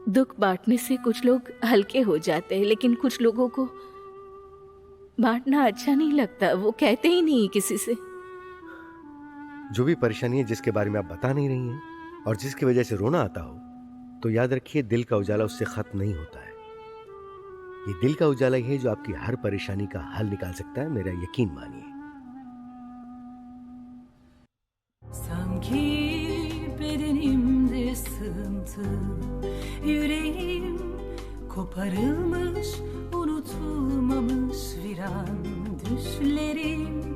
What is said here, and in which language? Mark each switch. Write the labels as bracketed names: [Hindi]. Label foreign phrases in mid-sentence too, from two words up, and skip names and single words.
[Hindi] दुख बांटने से कुछ लोग हल्के हो जाते हैं, लेकिन कुछ लोगों को बांटना अच्छा नहीं लगता, वो कहते ही नहीं किसी से। जो भी परेशानी है जिसके बारे में आप बता नहीं रही हैं और जिसकी वजह से रोना आता हो, तो याद रखिए दिल का उजाला उससे खत्म नहीं होता है। ये दिल का उजाला ही है जो आपकी हर परेशानी का हल निकाल सकता है, मेरा यकीन मानिए। [Turkish] Sanki bedenimde sığıntı, yüreğim koparılmış, unutulmamış viran düşlerim.